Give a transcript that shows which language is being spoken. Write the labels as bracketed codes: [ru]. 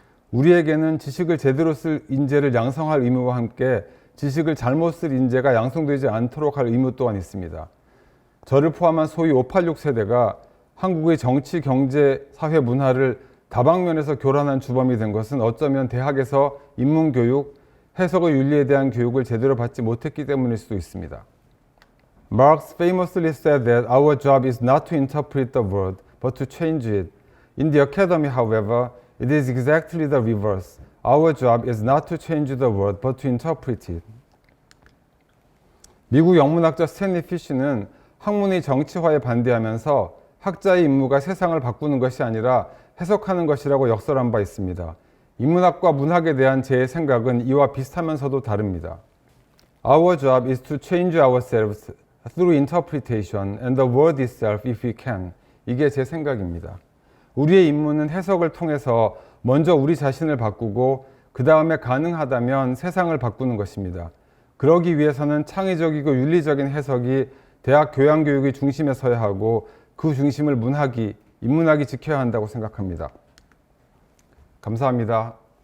[ko] 우리에게는 지식을 제대로 쓸 인재를 양성할 의무와 함께 지식을 잘못 쓸 인재가 양성되지 않도록 할 의무 또한 있습니다. 저를 포함한 소위 586 세대가 한국의 정치, 경제, 사회, 문화를 다방면에서 교란한 주범이 된 것은 어쩌면 대학에서 인문교육, 해석의 윤리에 대한 교육을 제대로 받지 못했기 때문일 수도 있습니다. [en] Marx famously said that our job is not to interpret the world, but to change it. In the academy, however, it is exactly the reverse. Our job is not to change the world, but to interpret it. [ko] 미국 영문학자 스탠리 피쉬는 학문의 정치화에 반대하면서 학자의 임무가 세상을 바꾸는 것이 아니라 해석하는 것이라고 역설한 바 있습니다. 인문학과 문학에 대한 제 생각은 이와 비슷하면서도 다릅니다. [en] Our job is to change ourselves through interpretation and the world itself if we can. [ko] 이게 제 생각입니다. 우리의 임무는 해석을 통해서 먼저 우리 자신을 바꾸고 그 다음에 가능하다면 세상을 바꾸는 것입니다. 그러기 위해서는 창의적이고 윤리적인 해석이 대학 교양교육의 중심에 서야 하고 그 중심을 문학이, 인문학이 지켜야 한다고 생각합니다. 감사합니다.